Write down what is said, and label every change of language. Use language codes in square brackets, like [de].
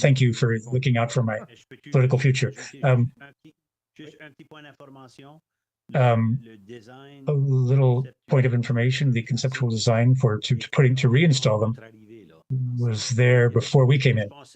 [en] Thank you for looking out for my political future. [fr] Juste un petit point d'information. [en] Le design, a little point of information, the conceptual design to reinstall them was there before we came in.